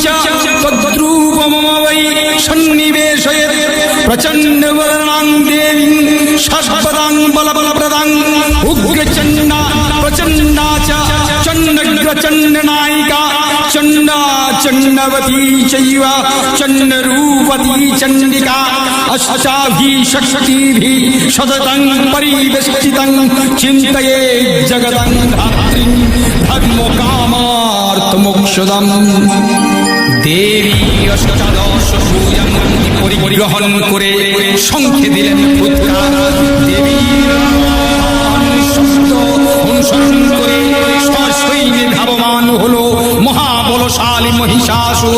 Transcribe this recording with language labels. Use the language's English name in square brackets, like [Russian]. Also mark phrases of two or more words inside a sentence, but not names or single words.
[Sanskrit] तद्रूपमवै सन्निवेशयेत् प्रचण्डवर्णां देवीं सर्वदां बलप्रदां उग्रचण्डा प्रचण्डा च चण्डग्रचण्डनायिका चण्डा चण्डवती चैव चण्डरूपती चण्डिका अष्टाभिः शक्तिभिः सततं परिवेष्टितं चिन्तये जगदं धात्रीं धर्मकामार्थमोक्षदम्। [Bangla] দেবী অষ্টাদশ ভুজং পরিগ্রহণ করে শঙ্খে দিলেন ফুৎকার। দেবীর শব্দ অনুসরণ করে সসৈন্যে ধাবমান হলো মহাবলশালী মহিষাসুর।